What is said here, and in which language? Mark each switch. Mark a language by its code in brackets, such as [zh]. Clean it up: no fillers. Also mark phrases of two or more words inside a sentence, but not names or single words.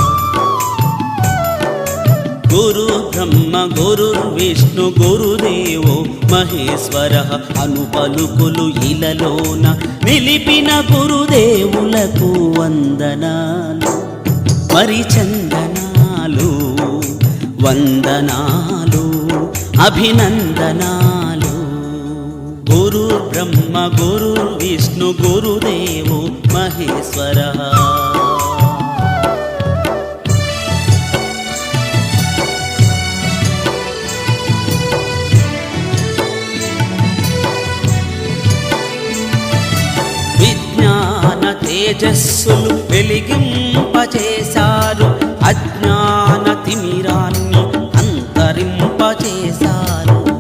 [sa] गुरुर्ब्रह्म गुरुर्विष्णु गुरुदेवो महेश्वरः। [te] అనుపలుకులు ఇలలోన నిలిపిన గురుదేవులకు వందనాలు మరి చందనాలు వందనాలు అభినందనాలు। [sa] गुरुर्ब्रह्म गुरुर्विष्णु गुरुदेवो महेश्वरः। [te] విజ్ఞాన తేజస్సులు వెలిగింపచేశారు, అజ్ఞాన తిమిరాన్ని అంతరింపచేశారు।